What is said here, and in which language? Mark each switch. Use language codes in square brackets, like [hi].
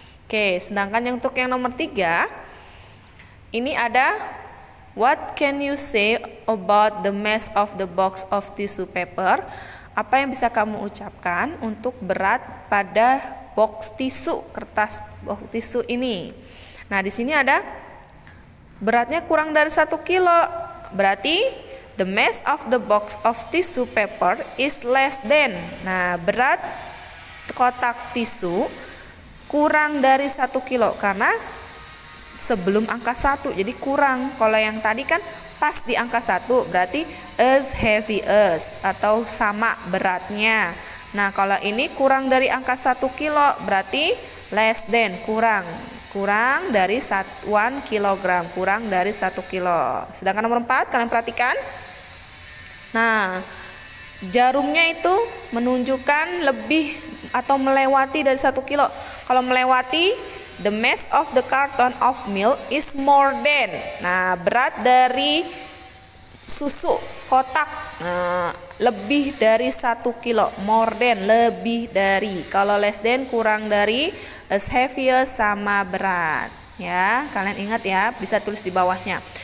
[id] Oke, sedangkan yang untuk yang nomor 3 ini ada [en] what can you say about the mass of the box of tissue paper? [id] Apa yang bisa kamu ucapkan untuk berat pada box tisu, kertas box tisu ini? Nah, di sini ada beratnya kurang dari 1 kilo. Berarti [en] the mass of the box of tissue paper is less than. [id] Nah, berat kotak tisu kurang dari 1 kilo karena sebelum angka 1, jadi kurang. Kalau yang tadi kan pas di angka 1, berarti [en] as heavy as [id] atau sama beratnya. Nah, kalau ini kurang dari angka 1 kilo, berarti [en] less than, [id] kurang dari 1 kilogram, kurang dari 1 kilo. Sedangkan nomor 4, kalian perhatikan. Nah, jarumnya itu menunjukkan lebih atau melewati dari 1 kilo. Kalau melewati, [en] the mass of the carton of milk is more than. [id] Nah, berat dari susu kotak lebih dari 1 kilo. [en] More than, [id] lebih dari. Kalau [en] less than, [id] kurang dari. [en] As heavy as, [id] sama berat. Ya, kalian ingat ya, bisa tulis di bawahnya.